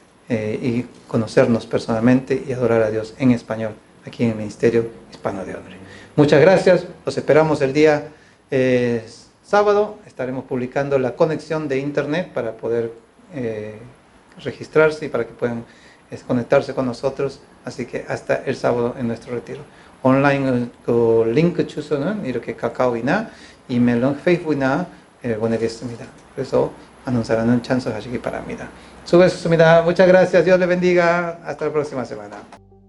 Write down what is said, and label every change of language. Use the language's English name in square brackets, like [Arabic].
[Spanish] y conocernos personalmente y adorar a Dios en español aquí en el Ministerio Hispano de Honor. Muchas gracias, los esperamos el día sábado. Estaremos publicando la conexión de internet para poder registrarse y para que puedan conectarse con nosotros. Así que hasta el sábado en nuestro retiro. [Korean] 온라인 그 링크 주소는 이렇게 카카오이나 이메일은 페이스북이나 보내겠습니다. 그래서 많은 사람은 참석하시기 바랍니다. 수고하셨습니다. [Spanish] Muchas gracias. Dios le bendiga. Hasta la próxima semana.